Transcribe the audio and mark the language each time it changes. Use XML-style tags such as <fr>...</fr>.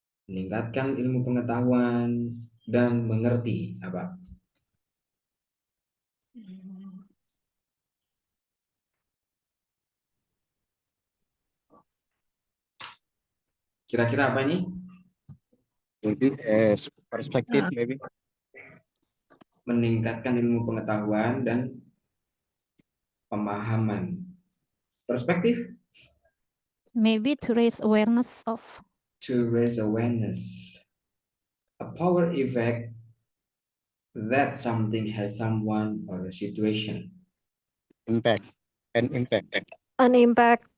<id>Meningkatkan ilmu pengetahuan dan mengerti apa? Kira-kira apa ini?</id> <en>Maybe perspective, maybe.</en> <id>Meningkatkan ilmu pengetahuan dan pemahaman. Perspektif?</id> <en>Maybe to raise awareness of. To raise awareness. A power effect that something has someone or a situation. Impact. An impact. An impact.</en>